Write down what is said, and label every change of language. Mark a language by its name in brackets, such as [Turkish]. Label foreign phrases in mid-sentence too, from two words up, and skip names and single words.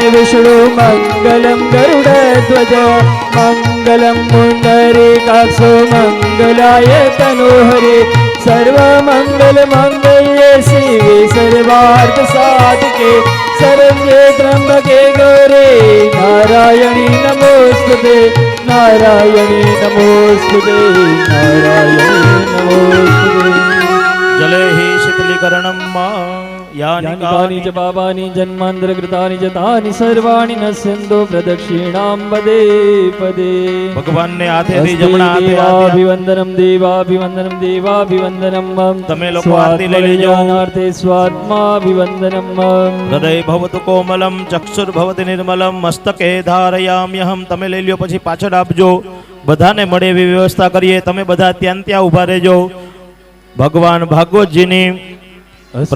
[Sanskrit] विष्णु मंगलम गरुड़ध्वज मंगलम पुंडरीकाक्षो मंगलाय तनोहरे सर्वमंगल मंगल्ये शिवे सर्वार्थ साधके शरण्ये त्र्यंबके गौरे नारायणी नमोस्तुते नारायणी नमोस्तुते नारायणी नमोस्तुते जले हि शीतलीकरणं यानि च पापानि जन्मान्तरकृतानि च तानि सर्वाणि नश्यन्तो प्रदक्षिणां पदे पदे [Gujarati] ભગવાન ને હાથેથી જમણા હાથે [Sanskrit] દેવાભિવંદનમ દેવાભિવંદનમ દેવાભિવંદનમ [Gujarati] તમે લોકો આરતી લઈ લેજો [Sanskrit] સ્વાત્માર્થે સ્વાત્માભિવંદનમ હૃદય ભવતુ કોમલમ ચક્ષુર ભવતિ નિર્મલમ મસ્તકે ધારયામ્યહમ [Gujarati] તમે લઈ લ્યો પછી પાછળ આપજો બધાને મળે એવી વ્યવસ્થા કરીએ તમે બધા ત્યાં ઊભા રહેજો ભગવાન ભાગવતજીની